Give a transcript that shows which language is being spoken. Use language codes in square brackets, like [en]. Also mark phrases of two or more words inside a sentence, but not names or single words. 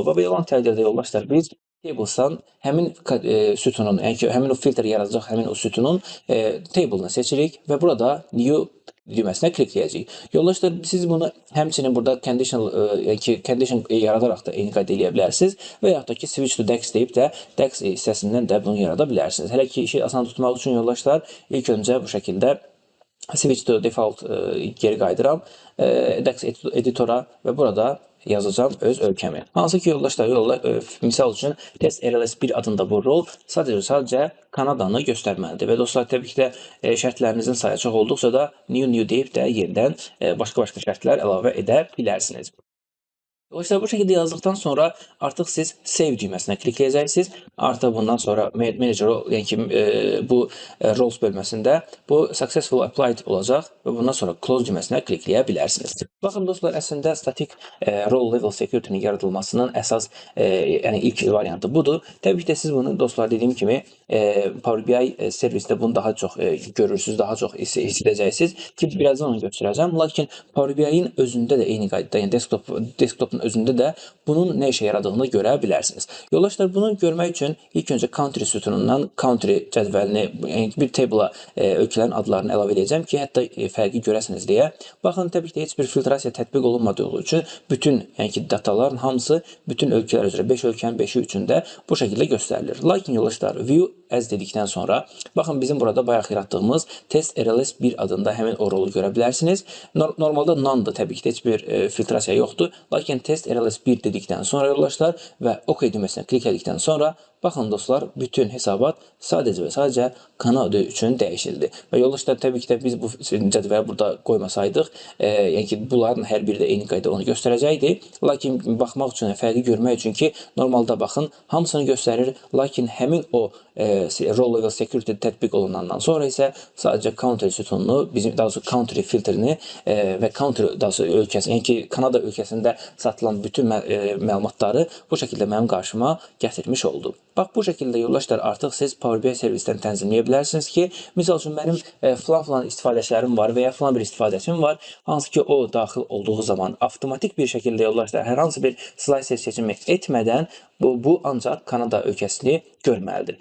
[az] Və belə olan təqdirdə yoldaşlar, biz tables'dan həmin sütunun, yəni ki, həmin o filtr yaradacaq həmin o sütunun table'ını seçirik və burada new düyməsinə klikləyəcəyik. Yoldaşlar, siz bunu həmçinin burada condition yaradaraq da eyni qayda eləyə bilərsiniz və yaxud da ki, [en] switch to DAX [az] deyib də DAX hissəsindən də bunu yarada bilərsiniz. Hələ ki, işi asan tutmaq üçün yoldaşlar, ilk öncə bu şəkildə [en] switch to default [az] geri qayıdıram DAX editora və burada yazacağım öz ölkəmi. Hansı ki, yoldaşlar, misal üçün test RLS 1 adında bu rol sadəcə Kanadanı göstərməlidir. Və dostlar, təbii ki də şərtlərinizin sayı çox olduqca da new deyib də yenidən başqa şərtlər əlavə edə bilərsiniz. [tr] Dolayısıyla bu şekilde yazdıktan sonra artık siz save düğmesine klikleyeceksiniz. [az] Artık bundan sonra manager, yani ki bu roles bölməsində bu [en] successful applied [az] olacaq və bundan sonra close düğmesine klikləyə bilərsiniz. Bakın dostlar, əslində statik [en] role level security'nin [az] yaradılmasının əsas yəni ilk variantı budur. Təbii ki də siz bunu dostlar dediyim kimi Power BI servisdə bunu daha çox görürsünüz, daha çox hiss edəcəksiniz ki, birazdan onu göstərəcəm. Lakin Power BI-in özündə də eyni qaydada, yəni desktopun özündə də bunun nə işə yaradığını görə bilərsiniz. Yoldaşlar, bunu görmək üçün ilk öncə country sütunundan country cədvəlini, yəni bir table'a ölkələrin adlarını əlavə edəcəm ki, hətta fərqi görəsiniz deyə. Baxın, təbii ki, heç bir filtrasiya tətbiq olunmadığı üçün bütün, yəni ki, dataların hamısı bütün ölkələr üzrə 5 ölkənin 5-i üçün də bu şəkildə göstərilir. Lakin yoldaşlar, [en] view as [az] dedikdən sonra, baxın, bizim burada bayaq yaratdığımız test RLS 1 adında həmin o rolu görə bilərsiniz. Normalda none-dır, təbii ki, heç bir filtrasiya yoxdur. Lakin test RLS 1 dedikdən sonra yoldaşlar və OK düyməsini klikledikdən sonra baxın dostlar, bütün hesabat sadəcə və sadəcə Kanada üçün dəyişildi. Və yoldaşlar, təbii ki də biz bu cədvəli burada qoymasaydıq, yəni ki, bunların hər biri də eyni qayda onu göstərəcəkdi. Lakin baxmaq üçün, fərqi görmək üçün ki, normalda baxın, hamısını göstərir. Lakin həmin o [en] role level security [az] tətbiq olunandan sonra isə sadəcə country sütununu, bizim daha doğrusu country filtrini və country daha doğrusu ölkəsi, yəni ki, Kanada ölkəsində satılan bütün məlumatları bu şəkildə mənim qarşıma gətirmiş oldu. Bax, bu şəkildə yoldaşlar, artıq siz Power BI servisdən tənzimləyə bilərsiniz ki, misal üçün mənim falan istifadəçilərim var və ya falan bir istifadəçim var, hansı ki, o daxil olduğu zaman avtomatik bir şəkildə yoldaşlar, hər hansı bir slicer seçimi etmədən bu ancaq Kanada ölkəsini görməlidir.